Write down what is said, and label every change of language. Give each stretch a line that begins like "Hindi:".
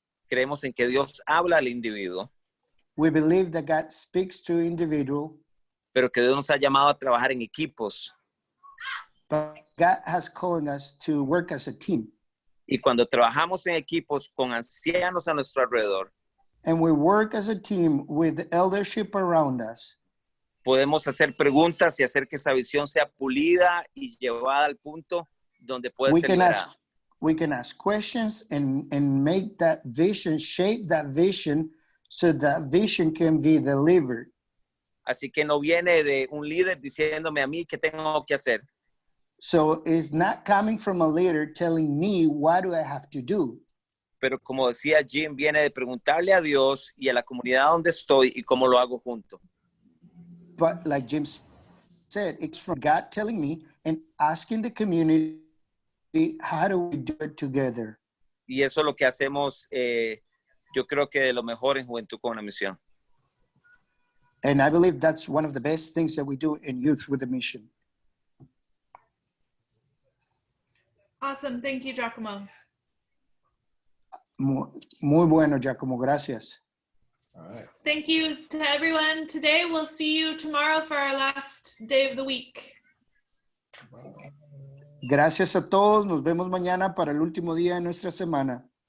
Spanish: Creemos en que Dios habla al individuo.
English: We believe that God speaks to individual.
Spanish: Pero que Dios nos ha llamado a trabajar en equipos.
English: But God has called us to work as a team.
Spanish: Y cuando trabajamos en equipos con ancianos a nuestro alrededor.
English: And we work as a team with the eldership around us.
Spanish: podemos hacer preguntas y hacer que esa visión sea pulida y llevada al punto donde puede ser liberada.
English: We can ask questions and make that vision, shape that vision so that vision can be delivered.
Spanish: Así que no viene de un líder diciéndome a mí qué tengo que hacer.
English: So it's not coming from a leader telling me what do I have to do.
Spanish: Pero como decía Jim, viene de preguntarle a Dios y a la comunidad donde estoy y cómo lo hago junto.
English: But like Jim said, it's from God telling me and asking the community, how do we do it together?
Spanish: Y eso es lo que hacemos, yo creo que de lo mejor en Juventud con una Misión.
English: And I believe that's one of the best things that we do in Youth with a Mission. Awesome. Thank you, Giacomo.
Spanish: Muy bueno, Giacomo. Gracias.
English: All right. Thank you to everyone today. We'll see you tomorrow for our last day of the week.
Spanish: Gracias a todos. Nos vemos mañana para el último día de nuestra semana.